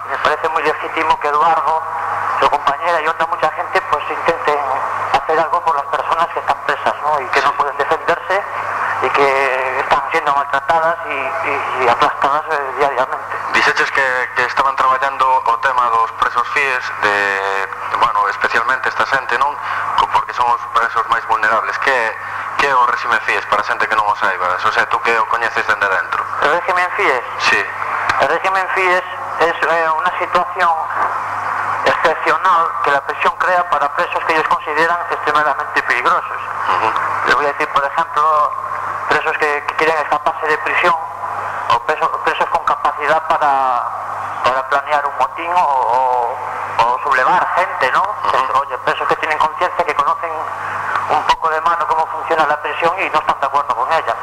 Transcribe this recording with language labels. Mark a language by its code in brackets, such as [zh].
[es] Me parece muy legítimo que Eduardo, su compañera y otra mucha gente, pues intenten hacer algo por las personas que están presas, ¿no?, y que no pueden defenderse y que están siendo maltratadas y aplastadas diariamente. Dices que estaban trabajando [gl] o tema dos presos FIES de... especialmente esta xente, non? Porque son os presos máis vulnerables. Que é o régimen FIES para a xente que non o saiba? O sea, tú que o coñeces dende dentro? O régimen FIES? Sí. O régimen FIES é unha situación excepcional que a prisión crea para presos que ellos consideran extremadamente peligrosos. Uh-huh. [es] Le voy a decir, por ejemplo, presos que quieren escaparse de prisión ou presos con capacidad para planear un motín o sublevar gente, ¿no? Uh-huh. Oye, presos que tienen conciencia, que conocen un poco de mano cómo funciona la prisión y no están de acuerdo con ella.